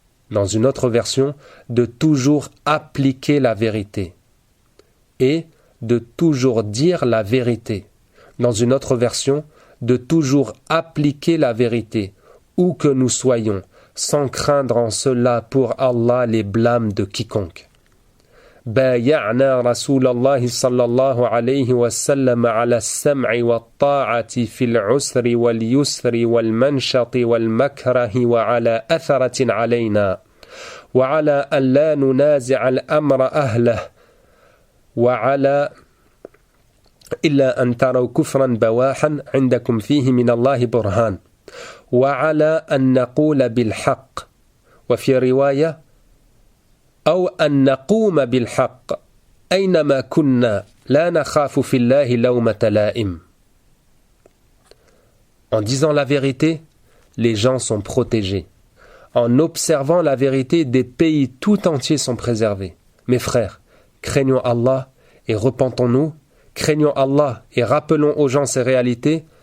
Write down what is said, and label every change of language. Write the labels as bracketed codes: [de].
[fr] Dans une autre version, de toujours appliquer la vérité. Et de toujours dire la vérité. Dans une autre version, de toujours appliquer la vérité, où que nous soyons, sans craindre en cela pour Allah les blâmes de quiconque. [ar] بايعنا رسول الله صلى الله عليه وسلم على السمع والطاعة في العسر واليسر والمنشط والمكره وعلى أثرة علينا وعلى أن لا ننازع الأمر أهله وعلى إلا أن تروا كفرا بواحا عندكم فيه من الله برهان وعلى أن نقول بالحق وفي رواية أو أن نقوم بالحق أينما كنا لا نخاف في الله لومة لائم. [fr] En disant la vérité, les gens sont protégés. En observant la vérité, des pays tout entiers sont préservés. Mes frères, craignons Allah et repentons-nous, craignons Allah et rappelons aux gens ces réalités,